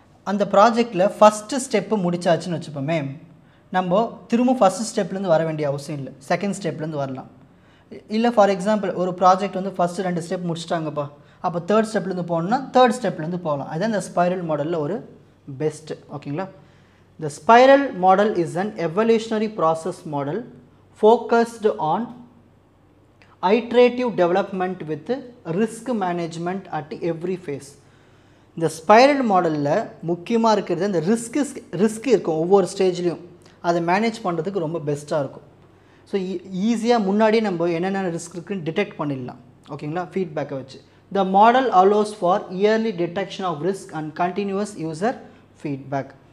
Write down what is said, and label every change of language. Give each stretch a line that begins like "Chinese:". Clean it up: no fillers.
Tamil: அந்த ப்ராஜெக்டில் first step முடிச்சாச்சுன்னு வச்சுப்போமே, நம்ம திரும்ப ஃபஸ்ட்டு ஸ்டெப்லேருந்து வர வேண்டிய அவசியம் இல்லை, செகண்ட் ஸ்டெப்லேருந்து வரலாம். இல்லை ஃபார் எக்ஸாம்பிள் ஒரு ப்ராஜெக்ட் வந்து ஃபஸ்ட்டு 2 ஸ்டெப் முடிச்சிட்டாங்கப்பா, அப்போ தேர்ட் ஸ்டெப்லேருந்து போகணுன்னா தேர்ட் ஸ்டெப்லேருந்து போகலாம். அதுதான் இந்த ஸ்பைரல் மாடலில் ஒரு பெஸ்ட்டு. ஓகேங்களா.
English: The spiral model is an evolutionary process model focused on iterative development with risk management at every phase.
Tamil: இந்த ஸ்பைரல் மாடலில் முக்கியமாக இருக்கிறது இந்த ரிஸ்க் இருக்கும், ஒவ்வொரு ஸ்டேஜ்லேயும் அதை மேனேஜ் பண்ணுறதுக்கு ரொம்ப பெஸ்ட்டாக இருக்கும். ஸோ ஈஸியாக முன்னாடியே நம்ம என்னென்ன ரிஸ்க் இருக்குன்னு டிடெக்ட் பண்ணிடலாம். ஓகேங்களா. ஃபீட்பேக்கை வச்சு
English: The model allows for early detection of risk and continuous user feedback.